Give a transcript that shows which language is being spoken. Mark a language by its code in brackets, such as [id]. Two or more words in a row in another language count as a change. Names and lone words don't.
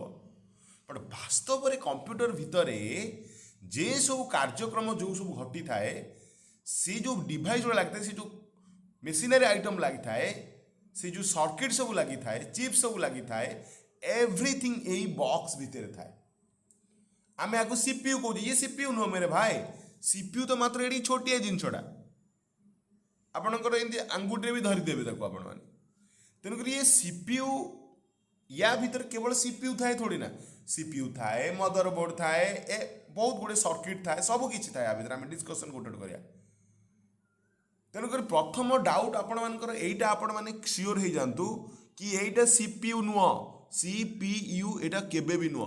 [or] ବଟ୍ ବାସ୍ତବରେ କମ୍ପ୍ୟୁଟର ଭିତରେ ଯେ ସବୁ କାର୍ଯ୍ୟକ୍ରମ ଯେଉଁ ସବୁ ଘଟିଥାଏ, ସେ ଯେଉଁ ଡିଭାଇସ୍ ଗୁଡ଼ା ଲାଗିଥାଏ, ସେ ଯେଉଁ [en] machinery item [or] ଲାଗିଥାଏ, ସେ ଯେଉଁ ସର୍କିଟ୍ ସବୁ ଲାଗିଥାଏ, ଚିପ୍ ସବୁ ଲାଗିଥାଏ, ଏଭ୍ରିଥିଙ୍ଗ ଏଇ ବକ୍ସ ଭିତରେ ଥାଏ। ଆମେ ଆକୁ CPU କହୁଛେ, ଇଏ CPU ନୁହଁ [hi] मेरे भाई। [or] CPU ତ ମାତ୍ର ଏଠି ଛୋଟିଆ ଜିନିଷଟା, ଆପଣଙ୍କର ଏମିତି ଆଙ୍ଗୁଠିରେ ବି ଧରିଦେବେ ତାକୁ ଆପଣମାନେ। ତେଣୁକରି ଇଏ CPU, ୟା ଭିତରେ କେବଳ CPU ଥାଏ ଥୋଡ଼ି ନା, CPU ଥାଏ, [en] mother board [or] ଥାଏ, ବହୁତ ଗୁଡ଼ିଏ ସର୍କିଟ୍ ଥାଏ, ସବୁ କିଛି ଥାଏ ୟା ଭିତରେ। ଆମେ ଡିସ୍କସନ୍ ଗୋଟେ ଗୋଟେ କରିବା। ତେଣୁକରି ପ୍ରଥମ ଡାଉଟ୍ ଆପଣମାନଙ୍କର ଏଇଟା, ଆପଣମାନେ ସିଓର ହେଇଯାଆନ୍ତୁ କି ଏଇଟା CPU ନୁହଁ, CPU ଏଇଟା କେବେ ବି ନୁହଁ।